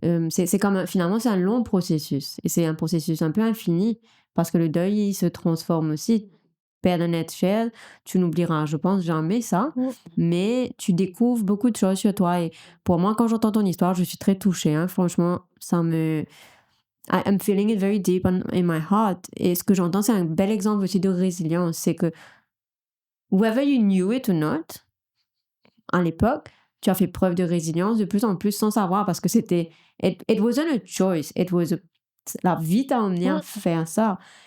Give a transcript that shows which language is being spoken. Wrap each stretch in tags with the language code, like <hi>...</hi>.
<fr>C'est comme, finalement, c'est un long processus, et c'est un processus un peu infini, parce que le deuil, il se transforme aussi. Perdre un être cher, tu n'oublieras, je pense, jamais ça, mais tu découvres beaucoup de choses sur toi. Et pour moi, quand j'entends ton histoire, je suis très touchée, hein. Franchement,</fr> <en>I'm feeling it very deep in my heart.</en> <fr>Et ce que j'entends, c'est un bel exemple aussi de résilience. C'est que</fr> <en>whether you knew it or not,</en> <fr>à l'époque, tu as fait preuve de résilience de plus en plus sans savoir, parce que c'était</fr> <en>it wasn't a choice,</en> <fr>la vie t'a emmené à faire ça.</fr>